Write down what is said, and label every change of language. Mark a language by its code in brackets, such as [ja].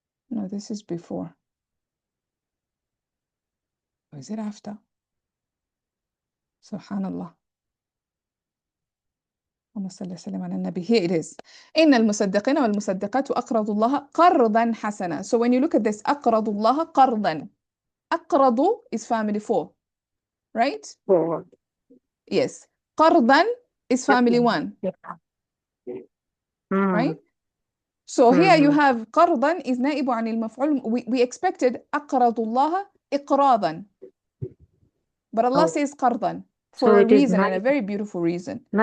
[en] No, this is before. Or is it after? Subhanallah. [ar] اللهم صل وسلم على النبي. [en] Here it is. [ar] إن المصدقين والمصدقات أقرضوا الله قرضا حسنا. [en] So when you look at this, [ar] أقرضوا الله قرضا. [en] أقرضوا is family 4, right? 4. Yes. قرضا is family 1. Right? So here you have قرضا is [ar] نائب عن المفعول. We expected أقرض الله إقراضا. [en] But Allah says قرضا for a reason, and a very beautiful reason.